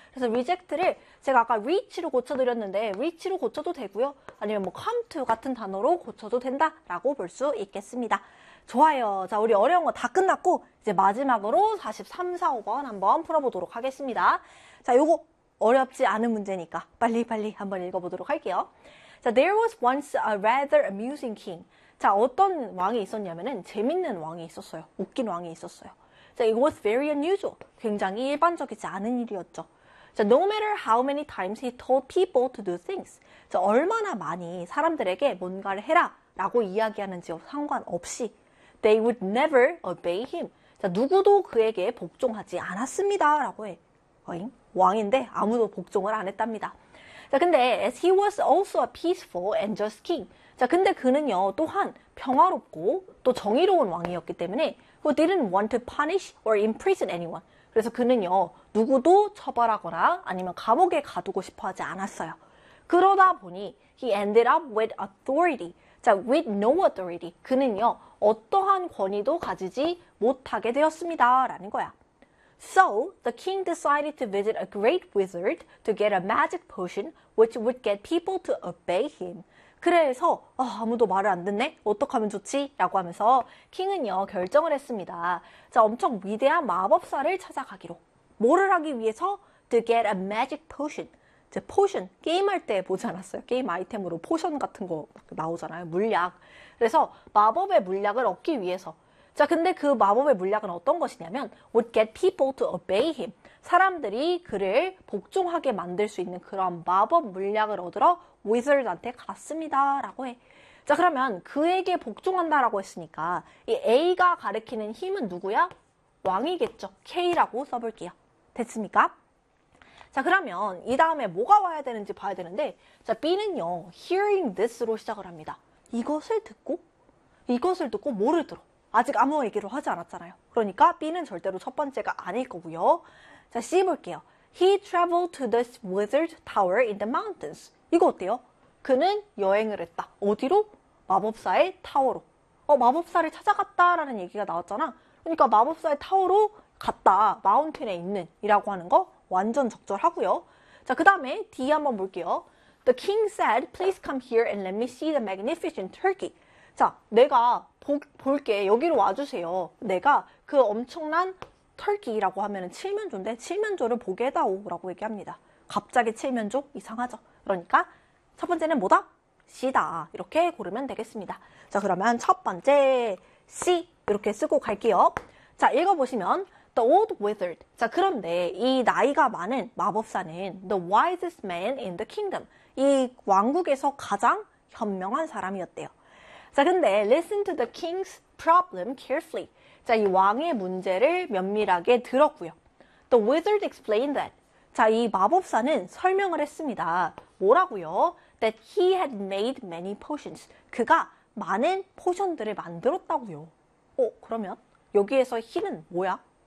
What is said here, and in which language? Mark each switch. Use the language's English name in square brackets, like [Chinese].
[Korean] 그래서 reject를 제가 아까 reach로 고쳐드렸는데 reach로 고쳐도 되고요. 아니면 뭐 come to 같은 단어로 고쳐도 된다라고 볼수 있겠습니다. 좋아요. 자, 우리 어려운 거다 끝났고 이제 마지막으로 43, 4, 5번 한번 풀어보도록 하겠습니다. 자, 요거 어렵지 않은 문제니까 빨리빨리 한번 읽어보도록 할게요. [English] 자, there was once a rather amusing king. [Korean] 자, 어떤 왕이 있었냐면은 재밌는 왕이 있었어요. 웃긴 왕이 있었어요. 자, [English] it was very unusual. [Korean] 굉장히 일반적이지 않은 일이었죠. [English] 자, no matter how many times he told people to do things. [Korean] 자, 얼마나 많이 사람들에게 뭔가를 해라 라고 이야기하는지와 상관없이 [English] they would never obey him. [Korean] 자, 누구도 그에게 복종하지 않았습니다 라고 해. 왕인데 아무도 복종을 안 했답니다. 자, 근데 [English] as he was also a peaceful and just king. [Korean] 자, 근데 그는요, 또한 평화롭고 또 정의로운 왕이었기 때문에 [English] who didn't want to punish or imprison anyone. [Korean] 그래서 그는요, 누구도 처벌하거나 아니면 감옥에 가두고 싶어 하지 않았어요. [English] 그러다 보니 he ended up with authority. 자, with no authority. [Korean] 그는요, 어떠한 권위도 가지지 못하게 되었습니다라는 거야. [English] So, the king decided to visit a great wizard to get a magic potion which would get people to obey him. [Korean] 그래서, 아무도 말을 안 듣네? 어떡하면 좋지? 라고 하면서 킹은요, 결정을 했습니다. 자, 엄청 위대한 마법사를 찾아가기로. 뭐를 하기 위해서? [English] To get a magic potion. [Korean] 이제 포션. 게임할 때 보지 않았어요? 게임 아이템으로 포션 같은 거 나오잖아요. 물약. 그래서 마법의 물약을 얻기 위해서. 자, 근데 그 마법의 물약은 어떤 것이냐면, would get people to obey him. 사람들이 그를 복종하게 만들 수 있는 그런 마법 물약을 얻으러 위저드한테 갔습니다. 라고 해. 자, 그러면 그에게 복종한다라고 했으니까, 이 A가 가리키는 힘은 누구야? 왕이겠죠. K라고 써볼게요. 됐습니까? 자, 그러면 이 다음에 뭐가 와야 되는지 봐야 되는데, 자, B는요, hearing this로 시작을 합니다. 이것을 듣고, 이것을 듣고 뭐를 들어? 아직 아무 얘기를 하지 않았잖아요. 그러니까 B는 절대로 첫 번째가 아닐 거고요. 자, C 볼게요. [English] He traveled to this wizard tower in the mountains. [Korean] 이거 어때요? 그는 여행을 했다. 어디로? 마법사의 타워로. 마법사를 찾아갔다라는 얘기가 나왔잖아. 그러니까 마법사의 타워로 갔다. 마운틴에 있는 이라고 하는 거 완전 적절하고요. 자, 그 다음에 D 한번 볼게요. [English] The king said, please come here and let me see the magnificent turkey. [Korean] 자, 내가 볼게. 여기로 와주세요. 내가 그 엄청난 털기라고 하면은 칠면조인데, 칠면조를 보게 해다오라고 얘기합니다. 갑자기 칠면조? 이상하죠? 그러니까 첫 번째는 뭐다? C다. 이렇게 고르면 되겠습니다. 자, 그러면 첫 번째 C 이렇게 쓰고 갈게요. 자, 읽어보시면 [English] The old wizard. [Korean] 자, 그런데 이 나이가 많은 마법사는 [English] The wisest man in the kingdom. [Korean] 이 왕국에서 가장 현명한 사람이었대요. [English] 자, 근데 listen to the king's problem carefully. [Korean] 자, 이 왕의 문제를 면밀하게 들었고요. [English] The wizard explained that. [Korean] 자, 이 마법사는 설명을 했습니다. [English] 뭐라고요? That he had made many potions. [Korean] 그가 많은 포션들을 만들었다고요. 그러면 여기에서 he는 뭐야?